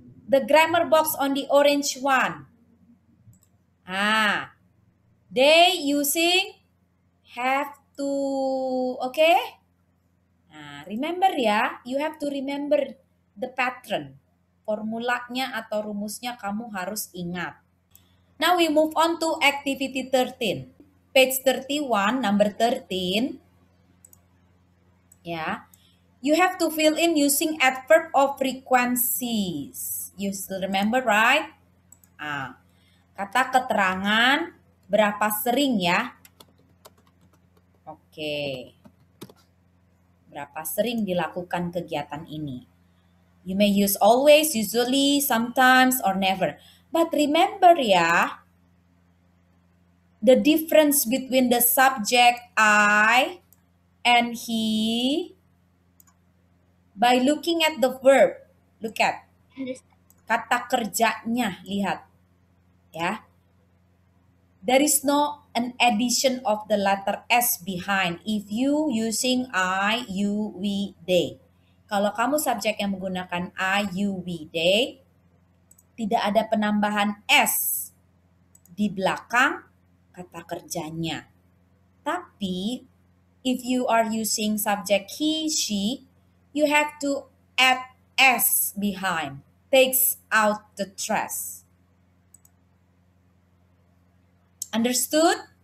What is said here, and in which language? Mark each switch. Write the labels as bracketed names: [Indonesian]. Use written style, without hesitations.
[English] The grammar box on the orange one. They using have to. Okay? Remember ya, you have to remember the pattern. [Indonesian] Formulanya atau rumusnya kamu harus ingat. [English] Now we move on to activity 13. Page 31, number 13. Ya. You have to fill in using adverb of frequencies. You still remember, right? [Indonesian] Kata keterangan berapa sering ya? Oke. Berapa sering dilakukan kegiatan ini? [English] You may use always, usually, sometimes, or never. But remember ya, the difference between the subject I and he by looking at the verb. Look at [Indonesian] kata kerjanya, lihat ya. [English] There is no an addition of the letter S behind if you using I, you, we, they. [Indonesian] Kalau kamu subjek yang menggunakan I, you, we, they, tidak ada penambahan S di belakang kata kerjanya. Tapi [English] if you are using subject he, she, you have to add S behind. Takes out the stress. Understood?